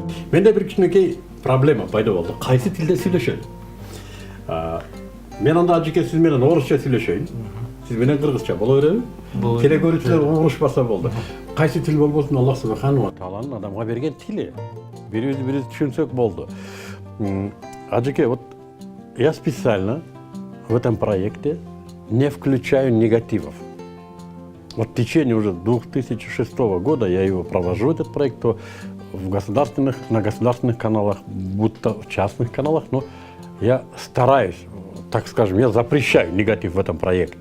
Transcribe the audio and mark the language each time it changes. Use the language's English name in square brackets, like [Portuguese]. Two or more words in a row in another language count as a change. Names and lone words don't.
[Kyrgyz] Менде bir кичинекей проблема пайда болду. Кайсы тилде сүйлөшөйүн? Мен анда ажыке сиз менен орусча сүйлөшөйүн. Сиз менен кыргызча боло береби? Теле көрүүчүлөр урушпаса болду. Кайсы тил болбосун [Arabic] الله سبحانه وتعالى [Kyrgyz] адамга берген тили. Бирибиз түшүнсөк болду. Ажыке, [Russian] вот я специально в этом проекте не включаю негативов. Вот в течение уже 2006 года я его провожу, этот проект, то на государственных каналах, будто в частных каналах, но я стараюсь, так скажем, я запрещаю негатив в этом проекте.